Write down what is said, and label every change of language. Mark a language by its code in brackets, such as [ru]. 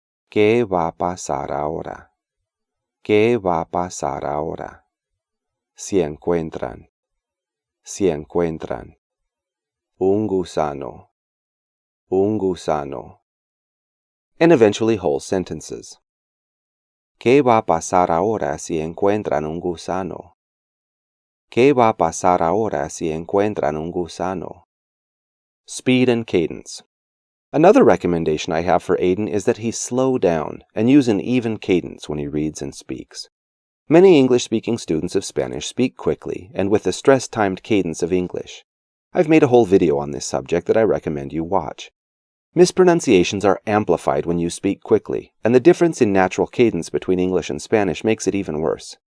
[es] ¿Qué va a pasar ahora? ¿Qué va a pasar ahora? Si encuentran. Si encuentran. Un gusano. Un gusano. [en] And eventually whole sentences. [es] ¿Qué va a pasar ahora si encuentran un gusano? ¿Qué va a pasar ahora si encuentran un gusano? [en] Speed and cadence. Another recommendation I have for Aiden is that he slow down and use an even cadence when he reads and speaks. Many English-speaking students of Spanish speak quickly and with the stress-timed cadence of English. I've made a whole video on this subject that I recommend you watch. Mispronunciations are amplified when you speak quickly, and the difference in natural cadence between English and Spanish makes it even worse.